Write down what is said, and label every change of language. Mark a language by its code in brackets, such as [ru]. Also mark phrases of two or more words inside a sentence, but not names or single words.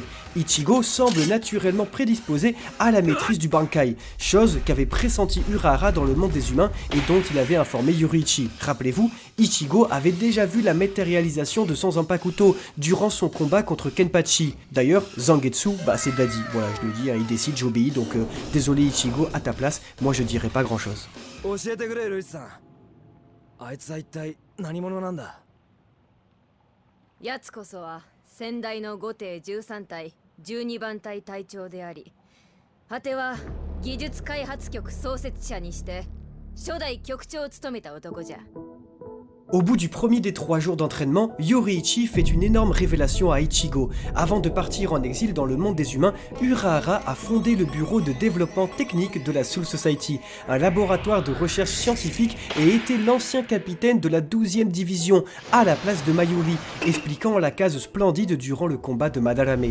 [fr] Ichigo semble naturellement prédisposé à la maîtrise du Bankai, chose qu'avait pressenti Urahara dans le monde des humains et dont il avait informé Yoruichi. Rappelez-vous, Ichigo avait déjà vu la matérialisation de son Zanpakuto durant son combat contre Kenpachi. D'ailleurs, Zangetsu, c'est Daddy. Voilà, je le dis, hein, il décide, j'obéis, donc désolé Ichigo, à ta place, moi je dirais pas grand chose. [ja] あいつは一体何者なんだ。やつこそは先代の後手13隊12番隊隊長であり、果ては技術開発局創設者にして初代局長を務めた男じゃ。 [fr] Au bout du premier des 3 jours d'entraînement, Yoruichi fait une énorme révélation à Ichigo. Avant de partir en exil dans le monde des humains, Urahara a fondé le bureau de développement technique de la Soul Society, un laboratoire de recherche scientifique, et était l'ancien capitaine de la 12e division, à la place de Mayuri, expliquant la case splendide durant le combat de Madarame.